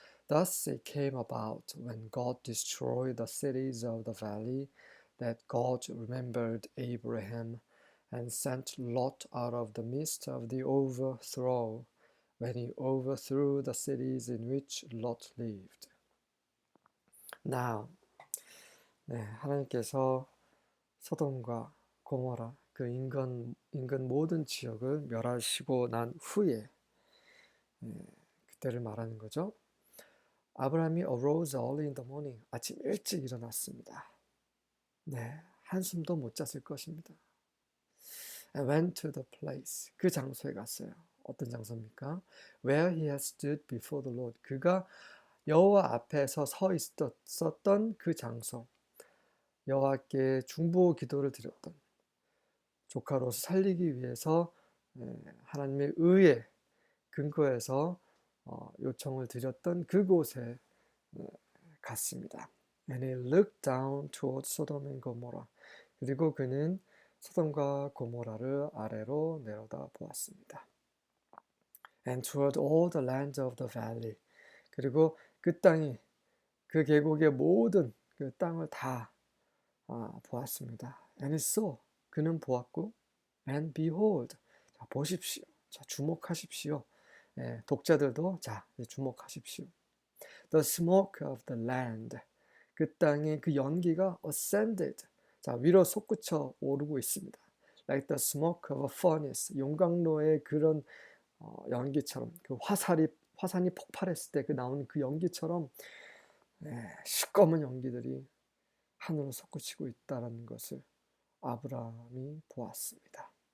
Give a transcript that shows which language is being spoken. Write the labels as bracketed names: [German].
[English] Thus it came about, when God destroyed the cities of the valley, that God remembered Abraham, and sent Lot out of the midst of the overthrow, when he overthrew the cities in which Lot lived. [Korean] Now, 하나님께서 소돔과 고모라 그 인근 모든 지역을 멸하시고 난 후에 그때를 말하는 거죠. [English] 아브라함이 arose early in the morning, [Korean] 아침 일찍 일어났습니다. 한숨도 못 잤을 것입니다. [English] And went to the place, [Korean] 그 장소에 갔어요. 어떤 장소입니까? [English] Where he had stood before the Lord, [Korean] 그가 여호와 앞에서 서 있었던 그 장소, 여호와께 중보 기도를 드렸던, 조카로서 살리기 위해서 하나님의 의에 근거해서 요청을 드렸던 그곳에 갔습니다. [English] And he looked down toward Sodom and Gomorrah. [Korean] 그리고 그는 소돔과 고모라를 아래로 내려다 보았습니다. [English] And toward all the land of the valley. [Korean] 그리고 그 땅이, 그 계곡의 모든 그 땅을 다 보았습니다. [English] And he saw, [Korean] 그는 보았고, [English] and behold, [Korean] 자, 보십시오. 자, 주목하십시오. 독자들도 자, 주목하십시오. [English] The smoke of the land, [Korean] 그 땅의 그 연기가 [English] ascended, [Korean] 자, 위로 솟구쳐 오르고 있습니다. [English] Like the smoke of a furnace, [Korean] 용광로의 그런 연기처럼, 그 화산이 폭발했을 때 그 나오는 그 연기처럼 시꺼먼 연기들이 하늘로 솟구치고 있다는 것을 아브라함이 보았습니다.